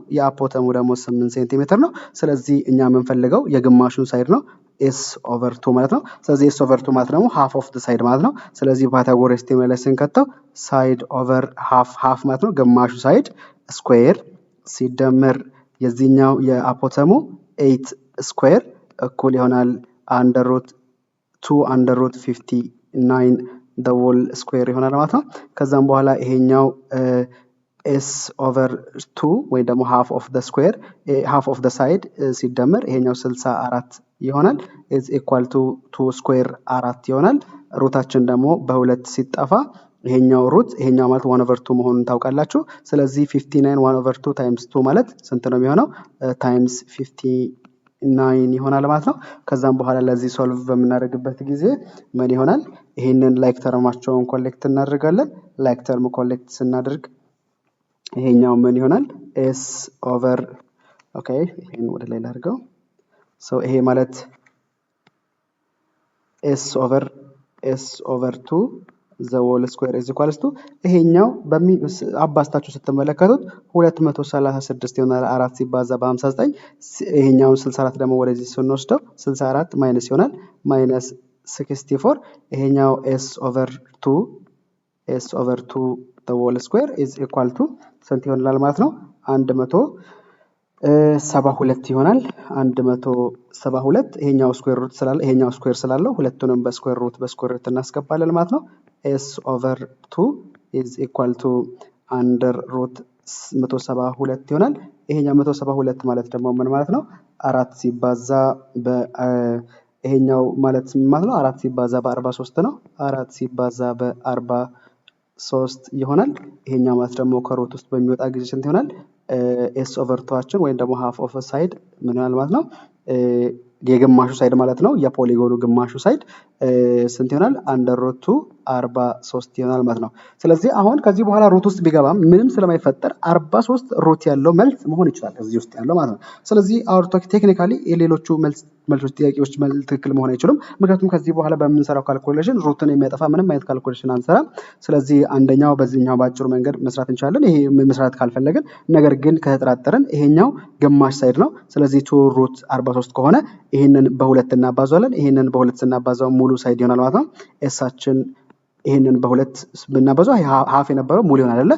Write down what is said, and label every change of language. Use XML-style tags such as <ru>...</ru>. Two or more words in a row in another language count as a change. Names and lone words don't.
<am>የአፖተሙ ደግሞ 8 ሴንቲሜትር ነው። ስለዚህ እኛ የምንፈልገው የግማሹን ሳይድ ነው</am> <en>s over 2</en> <am>ማለት ነው። ስለዚህ</am> <en>s over 2</en> <am>ማለት ደግሞ</am> <en>half of the side</en> <am>ማለት ነው። ስለዚህ</am> <en>Pythagoras theorem</en> <am>ላይ ስንከተው</am> <en>side over half</en> <am>ማለት ነው ግማሹ</am> <en>side square</en> <am>ሲደመር የዚህኛው የአፖተሙ 8 ስኩዌር እኩል ይሆናል</am> <en>under root 2 under root 59 the whole square</en> <am>ይሆናል ማለት ነው። ከዛም በኋላ ይሄኛው</am> <en>s over 2</en> <am>ወይ ደግሞ</am> <en>half of the square half of the side</en> <am>ሲደመር ይሄኛው 64 ይሆናል</am> <en>is equal to 2 square 4</en> <am>ይሆናል። ሩታችን ደግሞ በሁለት ሲጠፋ ይሄኛው ሩት ይሄኛው ማለት</am> <en>1 over 2</en> <am>መሆኑን ታውቃላችሁ። ስለዚህ 59</am> <en>1 over 2 times 2</en> <am>ማለት ስንት ነው የሚሆነው? times 59 ይሆናል ማለት ነው። ከዛም በኋላ ለዚህ ሶልቭ በምናደርግበት ጊዜ ምን ይሆናል? ይሄንን</am> <en>like terms</en> <am>ኮሌክት እናደርጋለን።</am> <en>like term collect</en> <am>ስናደርግ ይሄኛው ምን ይሆናል?</am> <en>s over</en> <am>ኦኬ ይሄን ወደ ላይ ላድርገው። ይሄ ማለት</am> <en>s over 2 the whole square is equals to</en> <am>ይሄኛው አባስታችሁ ስትመለከቱት 236 ይሆናል 4 ሲባዛ በ59 ይሄኛው 64 ደግሞ ወደዚህ ስንወስደው 64 ማይነስ ይሆናል ማይነስ 64 ይሄኛው</am> <en>s over 2 the whole square is equal to</en> <am>ስንት ይሆናል ማለት ነው? 172 ይሆናል 172 ይሄኛው</am> <en>square root</en> <am>ስላለ ይሄኛው ስኩዌር ስላለው ሁለቱንም በስኩዌር ሩት እናስገባለን ማለት ነው።</am> <en>s over 2 is equal to under root 172</en> <am>ይሆናል። ይሄኛው 172 ማለት ደግሞ ምን ማለት ነው? 4 ሲባዛ ይሄኛው ማለት ምን ማለት ነው? 4 ሲባዛ በ43 ነው። 4 ሲባዛ በ43 ይሆናል። ይሄኛው ማለት ደግሞ ከሩት ውስጥ በሚወጣ ጊዜ ስንት ይሆናል?</am> <en>s over 2</en> <am>ወይም ደግሞ</am> <en>half of a side</en> <am>ምን ይሆናል ማለት ነው? የግማሹ ሳይድ ማለት ነው። የፖሊጎኑ ግማሹ ሳይድ ስንት ይሆናል?</am> <en>under root 43</en> <am>ይሆናል ማለት ነው። ስለዚህ አሁን ከዚህ በኋላ ሩት ውስጥ ቢገባም ምንም ስለማይፈጠር 43 ሩት ያለው መልስ መሆን ይችላል እዚህ ውስጥ ያለው ማለት ነው። ስለዚህ ቴክኒካሊ የሌሎቹ መልሶች ጥያቄዎች ትክክል መሆን አይችሉም። ምክንያቱም ከዚህ በኋላ በምንሰራው ካልኩሌሽን ሩትን የሚያጠፋ ምንም አይነት ካልኩሌሽን አንሰራም። ስለዚህ አንደኛው በዚህኛው ባጭሩ መንገድ መስራት እንችላለን። ይሄ መስራት ካልፈለግን ነገር ግን ከተጠራጠረን ይሄኛው ግማሽ ሳይድ ነው። ስለዚህ 2 ሩት 43 ከሆነ ይሄንን በሁለት እናባዛለን። ይሄንን በሁለት ስናባዛው ሙሉ ሳይድ ይሆናል ማለት ነው። ኤሳችን ይሄንን በሁለት ብናባዛው ሃፍ የነበረው ሙሉ ይሆናል አይደለ?</am>